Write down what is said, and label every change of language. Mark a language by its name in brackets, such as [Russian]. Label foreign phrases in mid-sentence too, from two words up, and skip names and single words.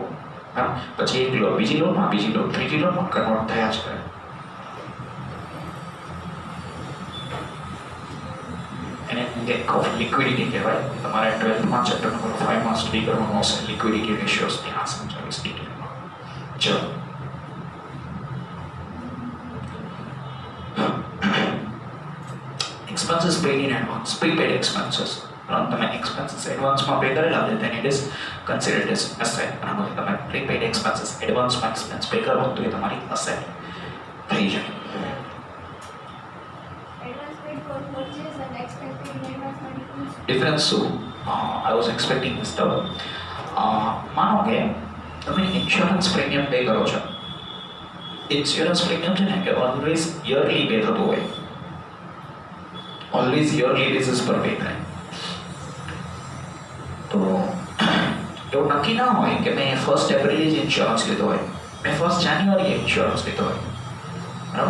[Gujarati] હા, પછી એક લોન, બીજી લોનમાં, ત્રીજી લોનમાં કન્વર્ટ થયા જ કરે. એને લિક્વિડિટી કહેવાય. તમારે 12થમાં [English] chapter number [Gujarati] 5માં સ્ટડી કરવાનું આવશે. [English] liquidity ratios [Gujarati] ત્યાં સમજાવીશ ડિટેલમાં. ચલો, [English] expenses paid in advance, prepaid expenses. [Gujarati] તમે expenses એડવાન્સમાં પે કરેલા છે [English] then it is considered as asset. [Gujarati] બરાબર, તમે [English] prepaid expenses [Gujarati] એડવાન્સમાં [English] expense pay [Gujarati] કરો તો એ તમારી asset થઈ જાય. ડિફરન્સ શું? [English] I was expecting this term. [Gujarati] માનો કે તમે [English] insurance premium [Gujarati] પે કરો છો. [English] insurance premium [Gujarati] છે ને કે [English] always yearly [Gujarati] પે થતું હોય. [English] always yearly basis [Gujarati] પર પે થાય. તો એવું નક્કી ના હોય કે મેં 1 એપ્રિલે જ ઇન્સ્યોરન્સ લીધો હોય, મેં 1 જાન્યુઆરીએ ઇન્સ્યોરન્સ લીધો હોય, બરાબર.